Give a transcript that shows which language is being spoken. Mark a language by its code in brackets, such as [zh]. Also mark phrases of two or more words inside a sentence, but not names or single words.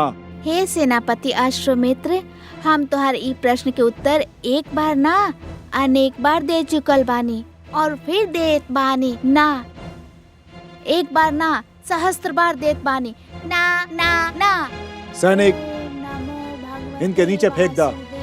[bho] हे सेनापति अश्वमित्र, हम तोहार ई प्रश्न के उत्तर एक बार ना अनेक बार दे चुकल बानी और फिर देत बानी। ना एक बार ना, सहस्त्र बार देत बानी। ना ना ना। सैनिक, [sa] नमो भगवते [bho] इनके नीचे फेंक दा।